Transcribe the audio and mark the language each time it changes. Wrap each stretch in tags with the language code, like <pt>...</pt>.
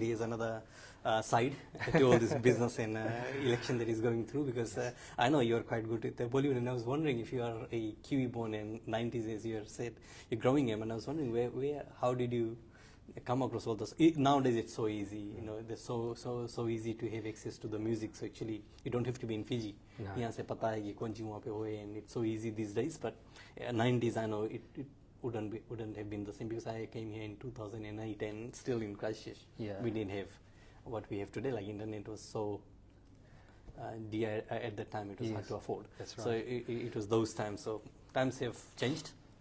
<en>He is another side to all this business and election that is going through, because I know you are quite good at Bollywood, and I was wondering if you are a Kiwi born in 90s, as you said, you're growing him, and I was wondering how did you come across all those? Nowadays it's so easy, it's so easy to have access to the music. So actually you don't have to be in Fiji.</en> <hi>यहाँ से पता है कि कौन सी वहाँ पे होए,</hi> <en>and it's so easy these days. But 90s, I know it wouldn't have been the same, because I came here in 2008 and still in Christchurch. We didn't have what we have today. Like internet was so dear at that time, it was hard to afford. That's right. So it was those times. So times have changed.</en>